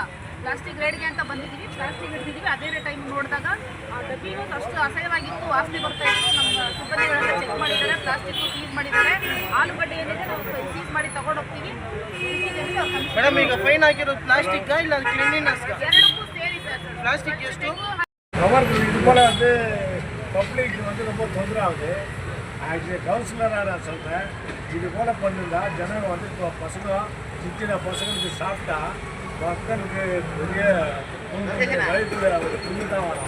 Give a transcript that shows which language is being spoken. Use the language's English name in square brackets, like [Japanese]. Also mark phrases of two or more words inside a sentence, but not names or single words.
[English] plastic raid [Kannada] ಅಂತ ಬಂದಿದ್ದೀವಿ, ಪ್ಲಾಸ್ಟಿಕ್ ಹಿಡಿದಿದ್ದೀವಿ. ಅದೇ ಟೈಮ್ ನೋಡಿದಾಗ ಡಬ್ಬಿನೂ ಅಷ್ಟು ಅಸಹ್ಯವಾಗಿತ್ತು, ವಾಸನೆ ಬರ್ತಾ ಇತ್ತು. ನಮ್ಮ ಸಿಬ್ಬಂದಿಗಳೆಲ್ಲ ಚೆಕ್ ಮಾಡಿದ್ದಾರೆ, [English] plastic seize [Kannada] ಮಾಡಿದ್ದಾರೆ. ಆಲೂಗಡ್ಡೆ ಏನಿದೆ ನಾವು ಸೀಸ್ ಮಾಡಿ ತಗೊಂಡು ಹೋಗ್ತೀವಿ. ಮೇಡಮ್, ಈಗ ಫೈನ್ ಆಗಿರೋದು ಪ್ಲಾಸ್ಟಿಕ್ ಇಲ್ಲ ಕ್ಲೀನ್ಲಿನೆಸ್ ಎರಡಕ್ಕೂ ಸೇರಿ ಸರ್. [English] plastic used [Tamil] இது போல் வந்து பப்ளிக் வந்து ரொம்ப தொந்தரவு ஆகுது. ஆக்சுவலி கவுன்சிலராக நான் சொல்கிறேன், இது போல் பண்ணிருந்தா ஜனங்க வந்து இப்போ பசங்க சின்ன பசங்களுக்கு சாப்பிட்டா மக்களுக்கு பெரிய வயிற்றுல ஒரு புண்ணு தான் வரும்.